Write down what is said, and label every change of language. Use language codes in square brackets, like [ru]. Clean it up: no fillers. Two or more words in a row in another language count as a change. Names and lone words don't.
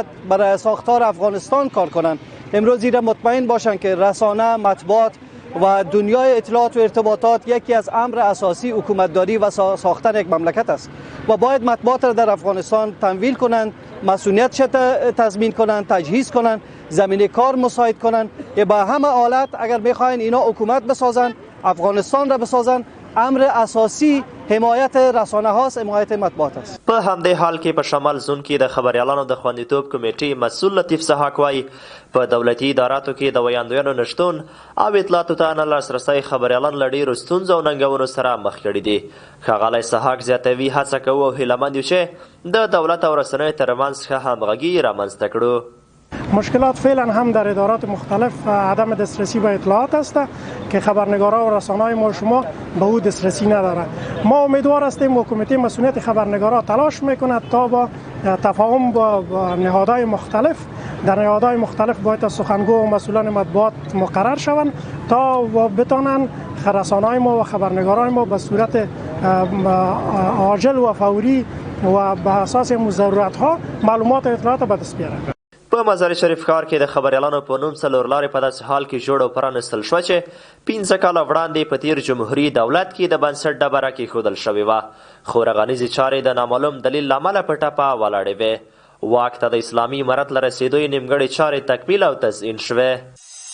[fa] برای ساختار افغانستان کار کنند، امروز زیرا مطمئن باشند که رسانه، مطبوعات و دنیای اطلاعات و ارتباطات یکی از امر اساسی حکومتداری و ساختن یک مملکت است و باید مطبوعات را در افغانستان تمویل کنند، مسئولیتش تضمین کنند، تجهیز کنند، زمینه کار مساعد کنند که با همه حالت اگر میخواین اینا حکومت بسازن، افغانستان را بسازن، امر اساسی حمایت رسانه هاست، حمایت مطبوعات است. [ps] په همدې حال کې په شمال زون کې د خبریالانو د خوندیتوب کمیټې مسؤل لطیف سحاق وایي په دولتي اداراتو کې د ویاندویانو نشتون او اطلاعاتو ته نه لاسرسی خبریالان له ډېرو ستونزو او ننګونو سره مخ کړي دي. ښاغلی سحاق زیاتوي هڅه کوو او هیلهمند یو چې د دولت او رسنیو ترمنځ ښه همغږي رامنځته کړو. [fa] مشکلات فعلا هم در ادارات مختلف عدم دسترسی به اطلاعات است که خبرنگارا و رسانه‌های ما شما به او دسترسی نداره. ما امیدوار هستیم حکومت مسئولیت خبرنگارا تلاش میکند تا با تفاهم با نهادهای مختلف در نهادهای مختلف باید سخنگو و مسئولان مطبوعات مقرر شوند تا بتوانند رسانه‌های ما و خبرنگارای ما به صورت عاجل و فوری و به اساس ضرورت‌ها معلومات و اطلاعات به دست بیارند. [ps] په مزار شریف ښار کې د خبریالانو په نوم څلورلارې په داسې حال کې جوړ او پرانستل شوه چې 15 کاله وړاندې په تیر جمهوري دولت کې د بنسټ ډبره کېښودل شوې وه، خو رغنیزې چارې د نامعلوم دلیل له امله په ټپه ولاړې وې. واک ته د اسلامي امارت له رسېدو یې نیمګړې چارې تکمیل او تزیین شوې.